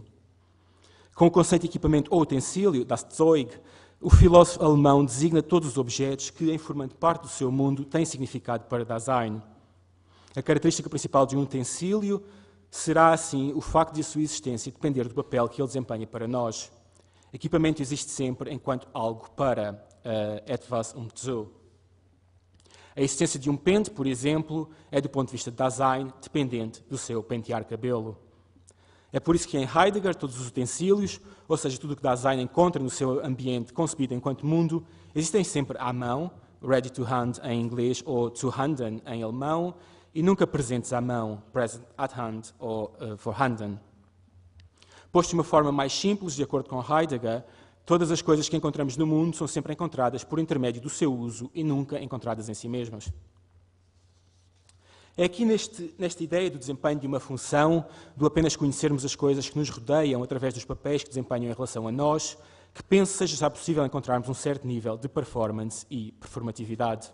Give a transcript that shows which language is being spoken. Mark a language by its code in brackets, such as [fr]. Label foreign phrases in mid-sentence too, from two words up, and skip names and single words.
[pt] Com o conceito de equipamento ou utensílio, [de] das Zeug, [pt] o filósofo alemão designa todos os objetos que, em formando parte do seu mundo, têm significado para Dasein. A característica principal de um utensílio será, assim, o facto de a sua existência depender do papel que ele desempenha para nós. Equipamento existe sempre enquanto algo para [de] etwas zu. [pt] A existência de um pente, por exemplo, é, do ponto de vista de Dasein, dependente do seu pentear cabelo. É por isso que em Heidegger todos os utensílios, ou seja, tudo o que Dasein encontra no seu ambiente concebido enquanto mundo, existem sempre à mão, [en] ready to hand [pt] em inglês ou [de] to handen [pt] em alemão, e nunca presentes à mão, [en] present at hand ou vorhanden. [pt] Posto de uma forma mais simples, de acordo com Heidegger, todas as coisas que encontramos no mundo são sempre encontradas por intermédio do seu uso e nunca encontradas em si mesmas. É aqui nesta ideia do desempenho de uma função, do apenas conhecermos as coisas que nos rodeiam através dos papéis que desempenham em relação a nós, que penso seja já possível encontrarmos um certo nível de performance e performatividade.